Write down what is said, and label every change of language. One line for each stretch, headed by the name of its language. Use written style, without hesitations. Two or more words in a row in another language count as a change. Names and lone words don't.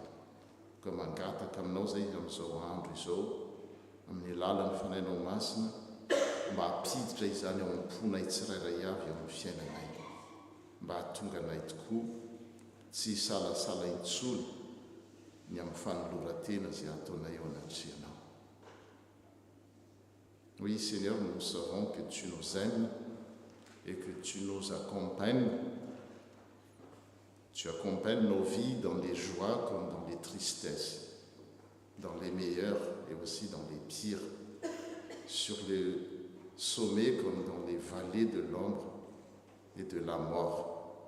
Malagasy: Ka mangataka aminao zay amin'izao andro izao amin'ny alalan'ny fanainao masina mba hampiditra izany ao am-ponay tsirairay avy amin'ny fiainanay, mba hahatonga anay tokoa tsy salasala intsony ny amin'ny fanoloran-tena izay ataonay eo anatrianao.
French: Oui Seigneur, nous savons que tu nous aimes et que tu nous accompagnes. Tu accompagnes nos vies dans les joies comme dans les tristesses, dans les meilleurs et aussi dans les pires, sur les sommets comme dans les vallées de l'ombre et de la mort.